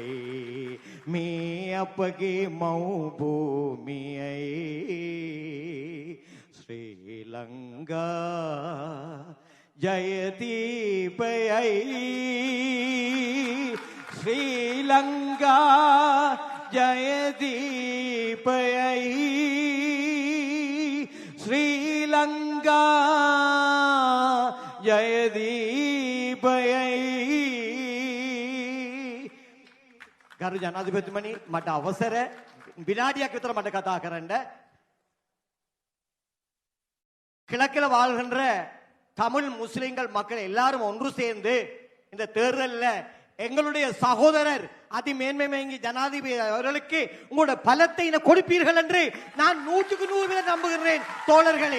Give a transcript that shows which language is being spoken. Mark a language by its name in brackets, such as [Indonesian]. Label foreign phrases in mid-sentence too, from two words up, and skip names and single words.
[Sinhala] මේ අපගේ මව් භූමියයි ශ්‍රී ලංකා ජයදීපයයි. ශ්‍රී ලංකා ජයදීපයයි, ශ්‍රී ලංකා ජයදීපයයි. ගරු ජනාධිපතිතුමනි, මට අවසර විනාඩියක් විතර මට කතා කරන්න. [Tamil] கிழக்கில் வாழ்கின்ற தமிழ் முஸ்லிம்கள் மக்கள் எல்லாரும் ஒன்று சேர்ந்து இந்த தேர்தலில் எங்களுடைய சகோதரர் அதிமேன்மை ஜனாதிபதி அவர்களுக்கு உங்களோட பலத்தை கொடுப்பீர்கள் என்று நான் 100% நம்புகிறேன் தோழர்களே.